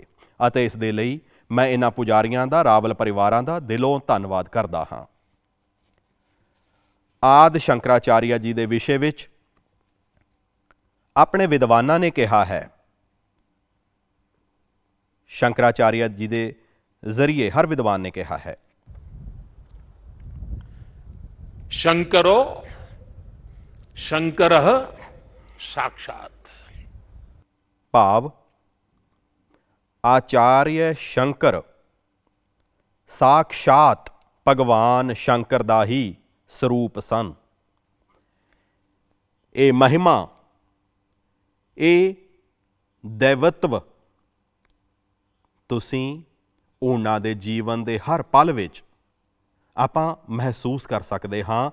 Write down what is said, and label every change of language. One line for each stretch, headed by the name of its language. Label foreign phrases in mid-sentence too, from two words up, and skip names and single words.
Punjabi: ਅਤੇ ਇਸ ਦੇ ਲਈ ਮੈਂ ਇਹਨਾਂ ਪੁਜਾਰੀਆਂ ਦਾ, ਰਾਵਲ ਪਰਿਵਾਰਾਂ ਦਾ ਦਿਲੋਂ ਧੰਨਵਾਦ ਕਰਦਾ ਹਾਂ। ਆਦਿ ਸ਼ੰਕਰਾਚਾਰੀਆ ਜੀ ਦੇ ਵਿਸ਼ੇ ਵਿੱਚ ਆਪਣੇ ਵਿਦਵਾਨਾਂ ਨੇ ਕਿਹਾ ਹੈ, ਸ਼ੰਕਰਾਚਾਰੀਆ ਜੀ ਦੇ ਜ਼ਰੀਏ ਹਰ ਵਿਦਵਾਨ ਨੇ ਕਿਹਾ ਹੈ,
Sanskrit: शंकरो शंकरः साक्षात।
Punjabi: ਭਾਵ ਆਚਾर्य ਸ਼ੰਕਰ ਸਾਖਸ਼ਾਤ ਭਗਵਾਨ ਸ਼ੰਕਰ ਦਾ ਹੀ ਸਰੂਪ ਸਨ। ਇਹ ਮਹਿਮਾ, ਇਹ ਦੈਵਤਵ ਤੁਸੀਂ ਉਹਨਾਂ ਦੇ ਜੀਵਨ ਦੇ ਹਰ ਪਲ ਵਿੱਚ ਆਪਾਂ ਮਹਿਸੂਸ ਕਰ ਸਕਦੇ ਹਾਂ।